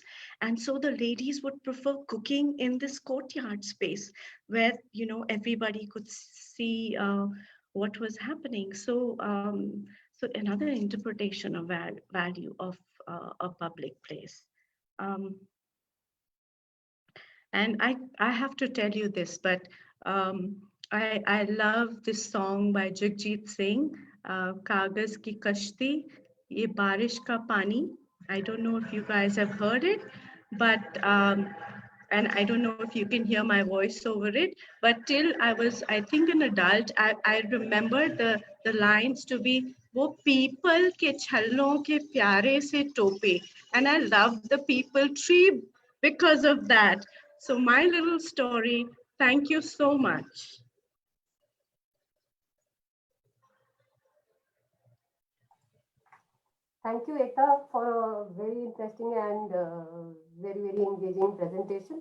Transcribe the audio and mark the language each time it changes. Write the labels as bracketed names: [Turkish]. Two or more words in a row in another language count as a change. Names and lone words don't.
[English] And so the ladies would prefer cooking in this courtyard space where, everybody could see what was happening. So another interpretation of value of a public place. Um, and I have to tell you this, but I love this song by Jagjit Singh, Kagaz Ki Kashti, Ye Barish Ka Pani. I don't know if you guys have heard it, but and I don't know if you can hear my voice over it, but till I was, I think, an adult, I remember the lines to be, [Hindi] वो people के छल्लों के प्यारे से टोपे. [English] And I love the people tree because of that. So my little story, thank you so much. Thank you, Ekta, for a very interesting and very, very engaging presentation.